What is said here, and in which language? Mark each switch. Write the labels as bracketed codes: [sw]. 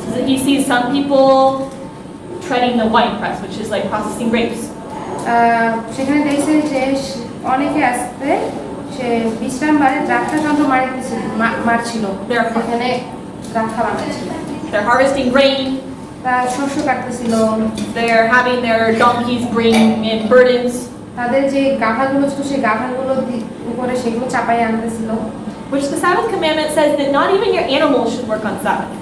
[en] So he sees some people treading the wine press, which is like processing grapes. [bn] সেখানে দেখছে যে অনেকে আসতে সে বিশ্রামবারে দ্রাক্ষা যন্ত্র মারছিল, এখানে দ্রাক্ষা বানাচ্ছিল। [en] They're harvesting grain. [bn] তারা শস্য কাটতেছিল। [en] They're having their donkeys bring in burdens. [bn] তাদের যে গাধাগুলো ছিল সেই গাধাগুলো উপরে সেগুলো চাপাই আনতেছিল। [en] Which the Sabbath commandment says that not even your animals should work on Sabbath.